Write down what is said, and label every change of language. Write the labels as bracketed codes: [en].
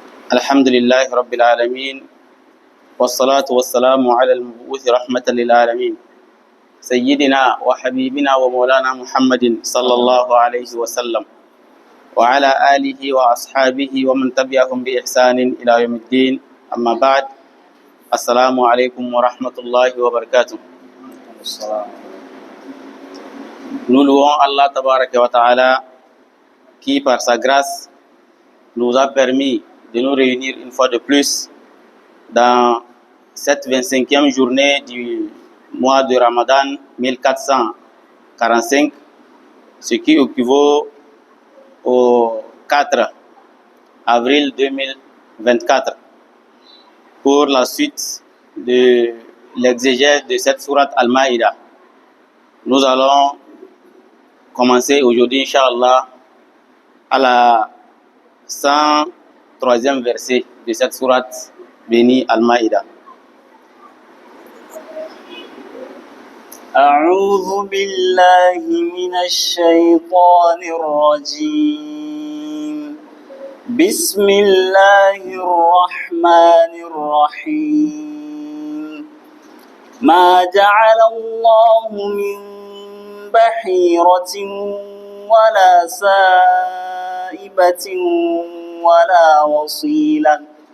[ar] الحمد لله رب العالمين والصلاة والسلام على المبعوث رحمة للعالمين سيدنا وحبيبنا ومولانا محمد صلى الله عليه وسلم وعلى آله وأصحابه ومن تبعهم بإحسان إلى يوم الدين. أما بعد، السلام عليكم ورحمة الله وبركاته. [fr] Nous louons Allah Tabaraka wa Ta'ala qui, par sa grâce, nous a permis de nous réunir une fois de plus dans cette 25e journée du mois de Ramadan 1445, ce qui équivaut au 4 avril 2024, pour la suite de l'exégèse de cette sourate Al-Maïda. Nous allons commencer aujourd'hui, Inch'Allah, à la 103e verset de cette sourate bénie Al-Maïda. [ar] أعوذ بالله من الشيطان الرجيم. بسم الله الرحمن الرحيم. ما جعل الله من بحيرة ولا سائبة ولا وصيلة